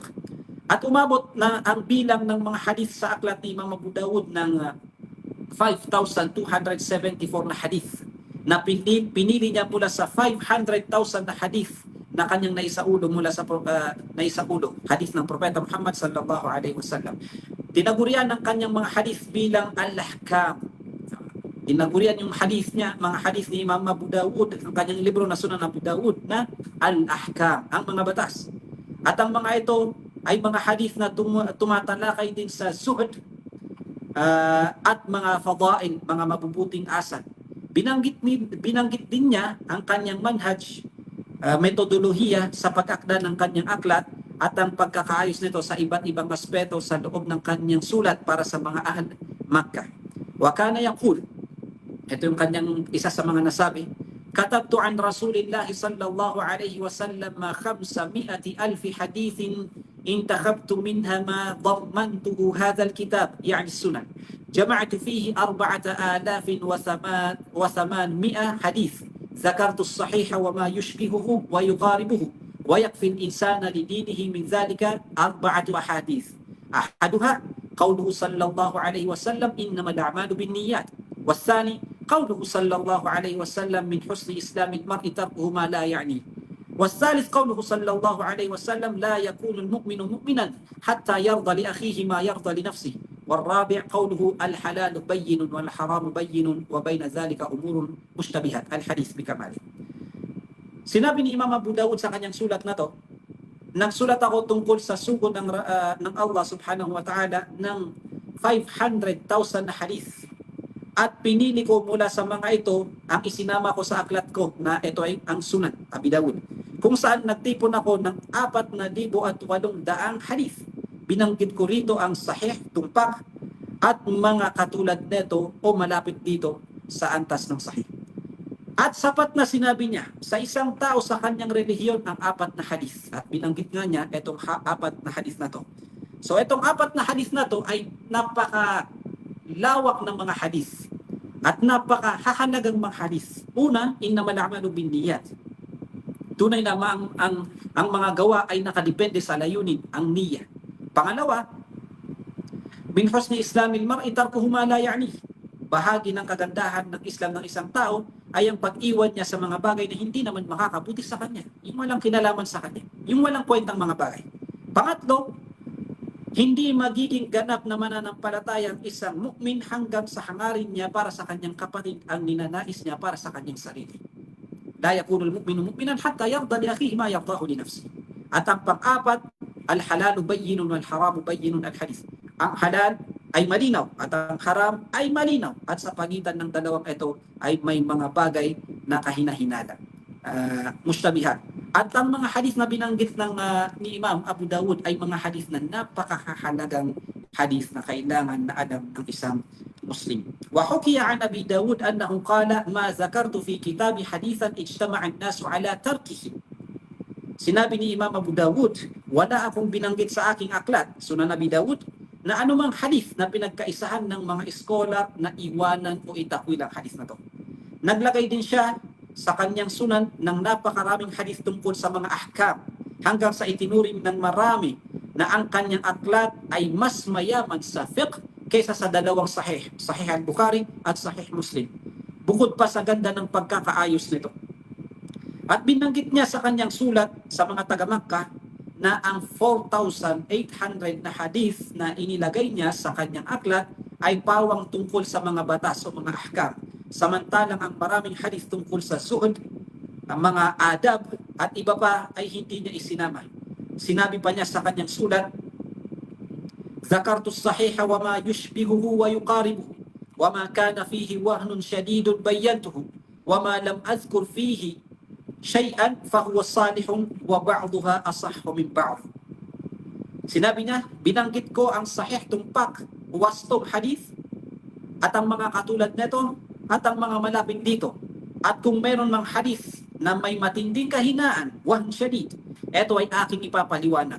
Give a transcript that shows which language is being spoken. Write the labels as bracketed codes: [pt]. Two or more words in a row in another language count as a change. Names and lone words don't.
[tl] At umabot na ang bilang ng mga hadith sa aklat ni Imam Abu Dawud ng 5,274 na hadith, na pinili niya mula sa 500,000 na hadith na kanyang naisaulo mula sa naisaulo, hadith ng Propeta Muhammad [ar] صلى الله عليه وسلم. [tl] Tinagurian ng kanyang mga hadith bilang al-ahkam. Tinagurian yung hadith niya, mga hadith ni Imam Abu Dawud, ang kanyang libro na Sunan Abu Dawud na al-ahkam, ang mga batas. At ang mga ito ay mga hadith na tumatalakay din sa zuhd at mga fadail, mga mabubuting asal. Binanggit din niya ang kanyang manhaj, metodolohiya sa pag-akda ng kanyang aklat at ang pagkakaayos nito sa iba't ibang aspeto sa loob ng kanyang sulat para sa mga [ar] أهل مكة. وكان يقول, [tl] ito yung kanyang isa sa mga nasabi, [ar] كتبت عن رسول الله صلى الله عليه وسلم 500,000 حديث انتخبت منها ما ضمنته هذا الكتاب يعني السنن جمعت فيه 4,800 حديث ذكرت الصحيح وما يشبهه ويقاربه ويكفي الإنسان لدينه من ذلك 4 أحاديث أحدها قوله صلى الله عليه وسلم إنما الأعمال بالنيات والثاني قوله صلى الله عليه وسلم من حسن إسلام المرء تركه ما لا يعنيه والثالث قوله صلى الله عليه وسلم لا يكون المؤمن مؤمنا حتى يرضى لأخيه ما يرضى لنفسه والرابع قوله الحلال بين والحرام بين وبين ذلك أمور مشتبهات الحديث بكماله. [tl] Sinabi ni Imam Abu Dawud sa kanyang sulat na to, nagsulat ako tungkol sa sugod ng Allah [ar] سبحانه وتعالى [tl] ng 500,000 na hadith. At pinili ko mula sa mga ito ang isinama ko sa aklat ko na ito ay ang Sunan Abi Dawud, kung saan nagtipon ako ng 4,800 hadith. Binanggit ko rito ang sahih, tumpak, at mga katulad nito o malapit dito sa antas ng sahih. At sapat na sinabi niya sa isang tao sa kanyang relihiyon ang 4 na hadith. At binanggit nga niya itong 4 na hadith na to. So itong 4 na hadith na to ay napaka-lawak ng mga hadith at napaka-hahalagang mga hadith. [ar] Una, إنما الأعمال بالنيات. [tl] Tunay na ang mga gawa ay nakadepende sa layunin, ang niyya. [ar] Pangalawa, من حسن إسلام المرء تركه ما لا يعنيه. [tl] Bahagi ng kagandahan ng Islam ng isang tao ay ang pag-iwan niya sa mga bagay na hindi naman makakabuti sa kanya. Yung walang kinalaman sa kanya. Yung walang kwentang mga bagay. Pangatlo, hindi magiging ganap na mananampalataya ang isang mu'min hanggang sa hangarin niya para sa kanyang kapatid ang ninanais niya para sa kanyang sarili. [ar] لا يكون المؤمن مؤمنا حتى يرضى لأخيه ما يرضاه لنفسه. [tl] At ang pang-apat, [ar] الحلال بين والحرام بين الحديث. [tl] Ang halal ay malinaw at ang haram ay malinaw. At sa pagitan ng dalawang ito ay may mga bagay na kahina-hinala. Mushtabihat. At ang mga hadith na binanggit ni Imam Abu Dawud ay mga hadith na napakahalagang hadith na kailangan na alam ng isang Muslim. [ar] وحكي عن أبي داود أنه قال ما ذكرت في كتابي حديثا اجتمع الناس على تركه. [tl] Sinabi ni Imam Abu Dawud, wala akong binanggit sa aking aklat, Sunan Abi Dawud, na anumang hadith na pinagkaisahan ng mga scholar na iwanan o itakwil ang hadith na to. Naglagay din siya sa kanyang sunan ng napakaraming hadith tungkol sa mga ahkam hanggang sa itinuring ng marami na ang kanyang aklat ay mas mayaman sa fiqh kaysa sa dalawang sahih, Sahih al-Bukhari at Sahih Muslim. Bukod pa sa ganda ng pagkakaayos nito. At binanggit niya sa kanyang sulat sa mga taga-Makkah na ang 4,800 na hadith na inilagay niya sa kanyang aklat ay pawang tungkol sa mga batas o mga ahkam. Samantalang ang maraming hadith tungkol sa zuhd, ang mga adab at iba pa ay hindi niya isinama. Sinabi pa niya sa kanyang sulat, [ar] ذكرت الصحيح وما يشبهه ويقاربه وما كان فيه وهن شديد بينته وما لم أذكر فيه شيئا فهو صالح وبعضها أصح من بعض. [tl] Sinabi niya, binanggit ko ang sahih, tumpak, wastong hadith at ang mga katulad nito at ang mga malapit dito. At kung mayroon mang hadith na may matinding kahinaan, [ar] وهن شديد, [tl] ito ay aking ipapaliwanag.